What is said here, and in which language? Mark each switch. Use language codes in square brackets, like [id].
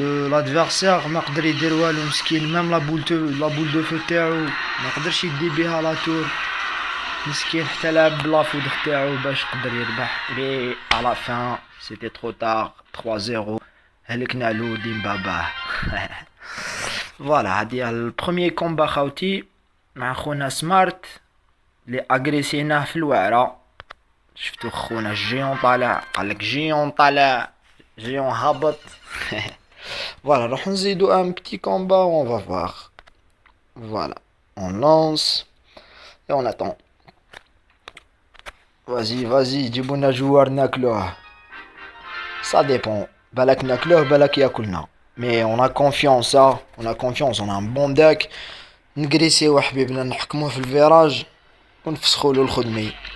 [ar] L'adversaire مقدر يدير والو مسكين. [fr] Même la boule de feu [ar] تاعو مقدرش يدي بها لا tour مسكين حتى لعب بلا فودغ تاعو باش يقدر يربح. [fr] Mais à la fin c'était trop tard. [ar] 3-0 هلكنا له ديم باباه. [fr] Voilà, le premier combat [ar] خاوتي مع خونا سمارت اللي اغريسيناه في الوعرة. شفتو خونا الجيون طالع قالك جيون طالع جيون هابط. [fr] Voilà, [ar] راح نزيدو [fr] un petit combat, on va voir. Voilà, on lance et on attend. Vas-y, [ar] جيبونا جوار ناكلوه. [fr] Ça dépend. [ar] بالك ناكلوه بالك ياكلنا. [fr] Mais on a confiance, hein. On a confiance, on a un bon deck. [ar] نقريسيو حبيبنا نحكموه في الفيراج ونفسخوا له الخدمي.